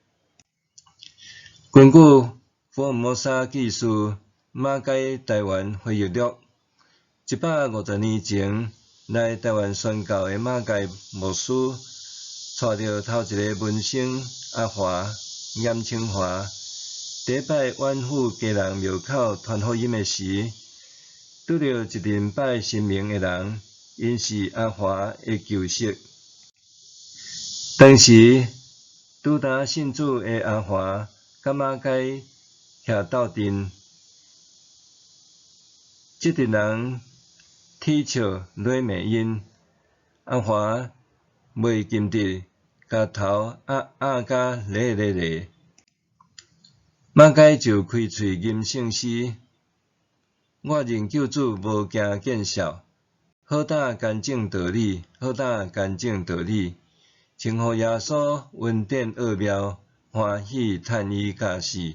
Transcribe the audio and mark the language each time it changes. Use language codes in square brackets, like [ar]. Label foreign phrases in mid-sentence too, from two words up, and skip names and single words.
[nan] 根据福尔摩沙纪事马偕台湾回忆录，150年前来台湾宣教的马偕牧师，带着头一个门生阿华严清华，第一摆远赴家人庙口传福音的时，拄着一阵拜神明的人，因是阿华的旧识。当时拄呾信主的阿华甲马偕徛斗阵，这阵人啼笑裸骂因，阿华袂禁得甲头压甲咧咧咧。马偕就开喙吟圣诗：我认救主无惊见笑，好打干净道理，好打干净道理，称呼耶稣恩典奥妙，欢喜叹伊驾死。